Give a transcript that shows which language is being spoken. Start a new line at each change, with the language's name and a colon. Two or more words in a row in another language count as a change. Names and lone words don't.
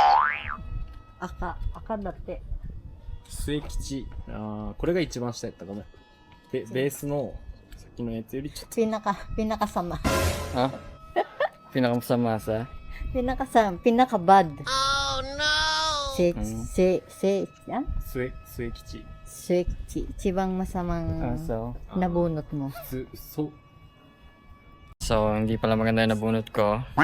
Filipino: Aka dati.
Japanese: 末吉。ああ、これが一番下やったかも。ベースのさっきのやつよりちょっ
Filipino: Pinakasama. Ha? Pinakamasama sa? Pinaka-bad.
English: Oh no!
Filipino: Yan?
Japanese: と末吉。
Filipino: Chibang masamang So, nabunot mo.
Japanese: そう。
Filipino: so, hindi pala maganda yung nabunot ko.